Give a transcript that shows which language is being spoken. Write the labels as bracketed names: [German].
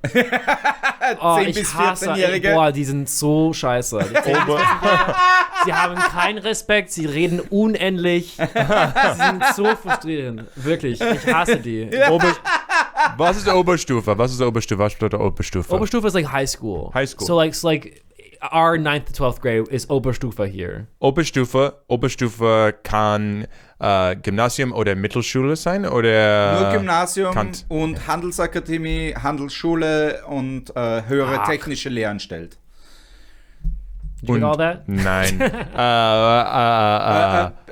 [German] 10 bis 14-Jährige. Boah, die sind so scheiße. Sie haben keinen Respekt, sie reden unendlich. Sie sind so frustrierend. Wirklich, ich hasse die. Was ist Oberstufe? Was bedeutet Oberstufe? [English] Oberstufe ist like high school. High school. So like our 9th to 12th grade is Oberstufe here. [German] Oberstufe kann Gymnasium oder Mittelschule sein oder Nur Gymnasium Kant. und Handelsakademie, Handelsschule und höhere technische Lehranstalt. [English] Did you get all that? [German] Nein.